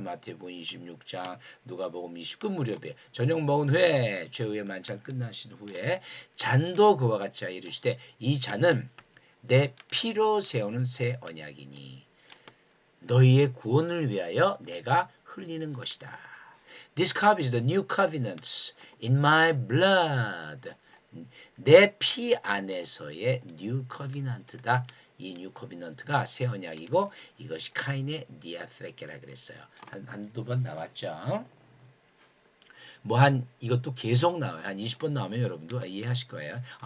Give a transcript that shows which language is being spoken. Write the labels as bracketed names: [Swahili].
[Korean] 마태복음 26장, 누가복음 20 끝무렵이에요. 저녁 먹은 후에 최후의 만찬 끝나신 후에 잔도 그와 같이 이르시되 이 잔은 내 피로 세우는 새 언약이니 너희의 구원을 위하여 내가 흘리는 것이다. [English] This cup is the new covenant in my blood. [Korean] 내 피 안에서의 [English] new covenant [Korean] 다. 이 [English] new covenant [Korean] 가 새 언약이고 이것이 카인의 디아세케라 그랬어요. 한두 번 나왔죠. 이것도 계속 나와요. 한 20번 나오면 여러분도 이해하실 거예요.